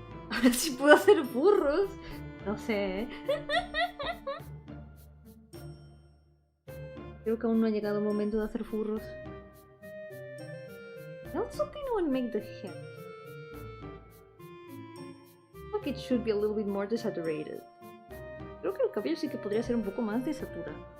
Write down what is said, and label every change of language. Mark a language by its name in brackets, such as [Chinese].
[Spanish] Ahora sí puedo hacer burros. No sé. Creo que aún no ha llegado el momento de hacer furros. [English] I also kind of want to make the hair. Like it should be a little bit more desaturated. [Spanish] Creo que el cabello sí que podría ser un poco más desaturado.